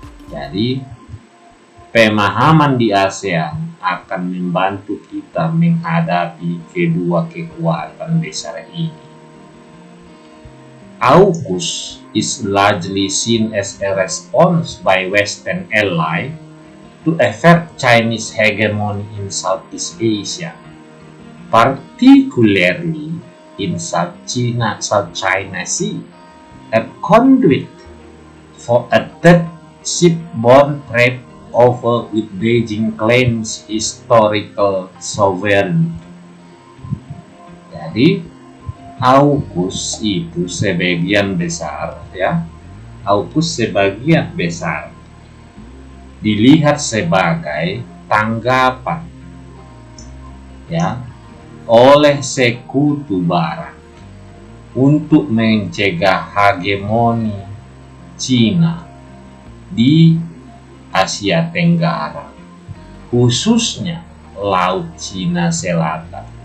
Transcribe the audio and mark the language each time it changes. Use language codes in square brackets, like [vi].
[id] Jadi pemahaman di ASEAN akan membantu kita menghadapi kedua kekuatan besar ini. [en] AUKUS is largely seen as a response by Western ally to avert Chinese hegemony in Southeast Asia, particularly in South China Sea, a conduit for a third shipborne trade over with Beijing claims historical sovereignty. [id] Jadi AUKUS itu sebagian besar ya, AUKUS sebagian besar dilihat sebagai tanggapan ya oleh sekutu barat untuk mencegah hegemoni Cina di Asia Tenggara, khususnya Laut Cina Selatan.